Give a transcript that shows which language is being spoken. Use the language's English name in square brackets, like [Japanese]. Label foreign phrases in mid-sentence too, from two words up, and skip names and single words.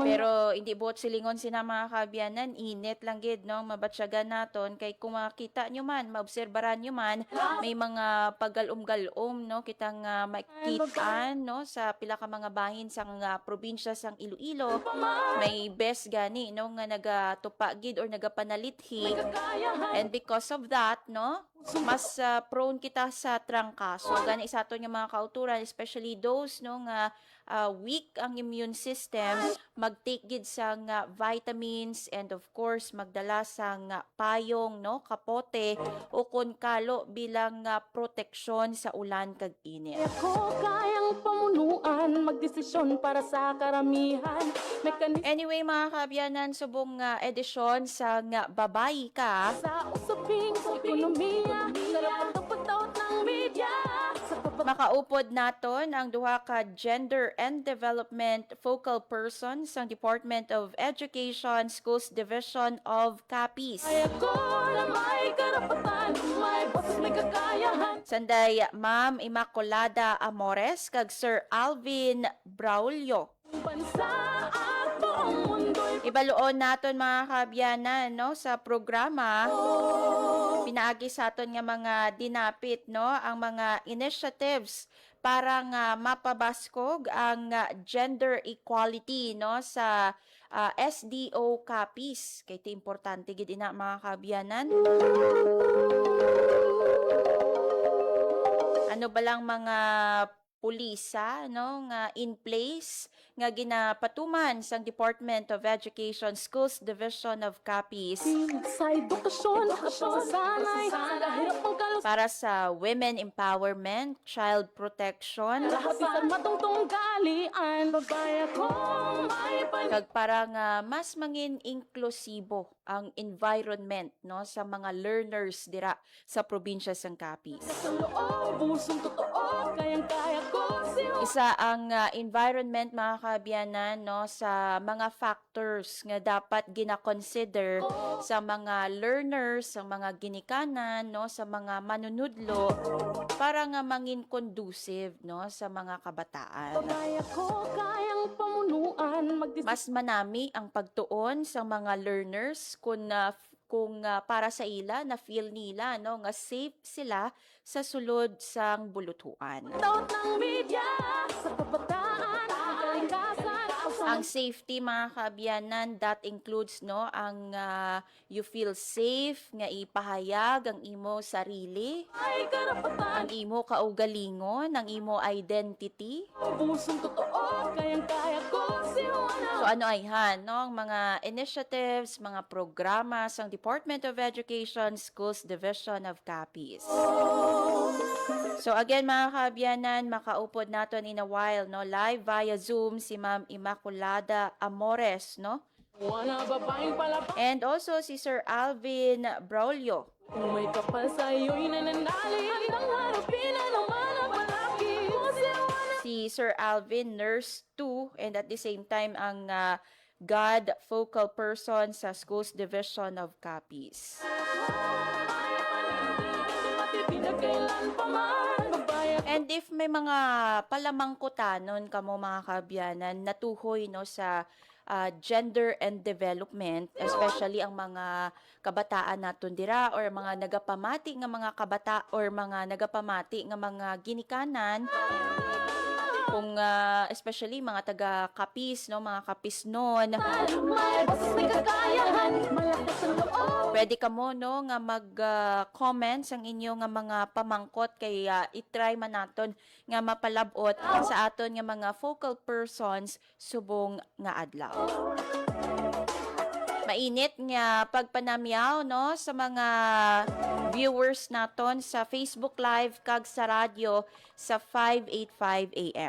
[Hiligaynon] Pero hindi buot silingon sina mga kaabyanan, init lang gid, no, mabatsyagan naton kay kung makita nyo man, maobserbaran nyo man, may mga pagalom-galom, no, kitang makitaan, no, sa pila ka mga bahin sang probinsya sang Iloilo. May best gani, no, nga nagatupa gid or nagapanalithi. [English] And because of that, [Hiligaynon] no, mas prone kita sa trangkaso. Gani sa aton nga mga kauturan, [English] especially those, [Hiligaynon] no, nga weak ang [English] immune system, [Hiligaynon] mag-take gid sang [English] vitamins and of course [Hiligaynon] magdala sang payong, no, kapote o kun kalo bilang proteksyon sa ulan kag init. [Filipino] Ako kayang pamunuan, magdesisyon para sa karamihan. [Hiligaynon] Anyway mga kaabyanan, subong edisyon sa babayi ka. [Filipino] Sa usaping ekonomiya, karapat ang pagtaot ng media. [Hiligaynon] Makaupod naton ang duha ka [English] Gender and Development Focal Person [Hiligaynon] sa Department of Education Schools Division of Capiz. [Filipino] Ay ako na may karapatan, may boss, may kakayahan. [Hiligaynon] Sanday Ma'am Immaculada Amores kag Sir Alvin Braulio. [Filipino] Bansa at buong mundo'y [Hiligaynon] Ibaluon naton mga kaabyanan no sa programa. Pinaagi sa aton nga mga dinapit no ang mga initiatives para nga mapabaskog ang [English] gender equality [Hiligaynon] no sa SDO Capiz. Kay iti importante gid ina mga kaabyanan. Ano ba lang mga pulisa no nga in place nga ginapatuman sang Department of Education Schools Division of Capiz [Filipino] sa edukasyon at pagsasanay dahil ang kalusugan [Hiligaynon] para sa [English] women empowerment, child protection, [Filipino] lahat sa matungtong galian babaya ko may [Hiligaynon] kag para nga mas mangin inklusibo ang environment no sa mga learners dira sa probinsya sang Capiz. [Filipino] sa loob pusong totoo kayang-kaya ko [Hiligaynon] Isa ang environment mga kaabyanan no sa mga factors nga dapat gina-consider sa mga learners, sa mga ginikanan no sa mga manunudlo para nga mangin conducive no sa mga kabataan. [Filipino] kaya ko kayang pamunuan [Hiligaynon] Mas manami ang pagtuon sa mga learners kung para sa ila na feel nila no nga safe sila sa sulod sang bulutuan. [Filipino] Taot ng media sa kabataan kalikasan [Hiligaynon] Ang safety mga kaabyanan [English] that includes [Hiligaynon] no ang [English] you feel safe [Hiligaynon] nga ipahayag ang imo sarili, [Filipino] ay karapatan [Hiligaynon] ang imo kaugalingon, ang imo identity. [Filipino] pusong totoo kayang-kaya ko [Hiligaynon] So ano ay no ang mga initiatives, mga programa sang Department of Education Schools Division of Capiz. So again mga kaabyanan, makaupod naton [English] in a while [Hiligaynon] no [English] live via Zoom [Hiligaynon] si Ma'am Immaculada Amores no. [Filipino] Wala babaeng palabas [English] And also si Sir Alvin Braulio. [Filipino] kung may kapal sa'yo'y nananali handang harapin ang mga palagi [Hiligaynon] Si Sir Alvin Nurse 2 [English] and at the same time [Hiligaynon] ang [English] God focal person [Hiligaynon] sa Schools Division of Capiz. [Filipino] Pinagkailan pa man babaya [English] And if [Hiligaynon] may mga palamangkutanon kamo mga kaabyanan natuhoy no sa [English] gender and development, [Hiligaynon] especially ang mga kabataan naton dira or mga nagapamati nga mga kabata or mga nagapamati nga mga ginikanan kung especially mga taga Capiz no mga Capisnon. [Filipino] may boses may kakayahan malakas ang loob [Hiligaynon] Pwede ka mo no nga mag-comments ang inyo nga mga pamangkot kay i-try man naton nga mapalabot sa aton nga mga focal persons subong nga adlaw. Mainit nga pagpanamyaw no sa mga viewers naton sa Facebook Live kag sa radyo sa 585 AM.